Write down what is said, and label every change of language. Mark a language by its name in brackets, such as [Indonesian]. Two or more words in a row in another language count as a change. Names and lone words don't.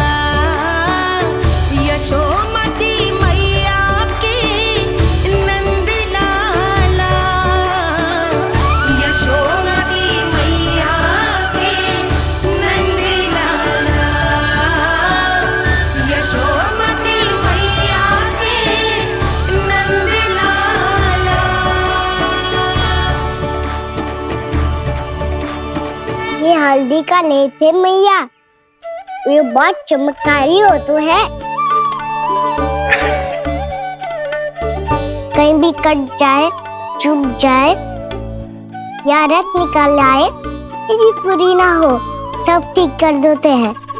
[Hindi] यशोमती मैया के नंद लाला, यशोमती मैया के नंद लाला, यशोमती मैया ये हल्दी का लेप है मैया, ये बहुत चमत्कारी हो तो है। कहीं भी कट जाए, चुभ जाए या रक्त निकल आए, ये भी पूरी ना हो, सब ठीक कर देते हैं।